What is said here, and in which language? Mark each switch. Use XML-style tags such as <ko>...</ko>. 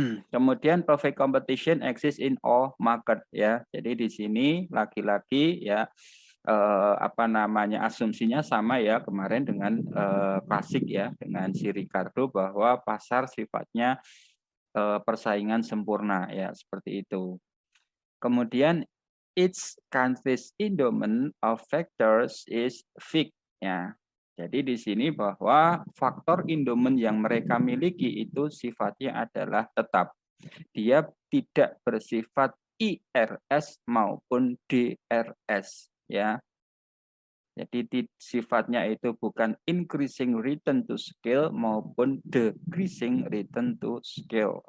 <en>Kemudian perfect competition exists in all market ya.</en> <id>Jadi di sini lagi-lagi ya apa namanya asumsinya sama ya kemarin dengan klasik ya dengan si Ricardo bahwa pasar sifatnya persaingan sempurna ya seperti itu.</id> <en>Kemudian each country's endowment of factors is fixed ya.</en> <id>Jadi di sini bahwa faktor endowment yang mereka miliki itu sifatnya adalah tetap. Dia tidak bersifat IRS maupun DRS ya. Jadi sifatnya itu bukan increasing return to scale maupun decreasing return to scale.</id>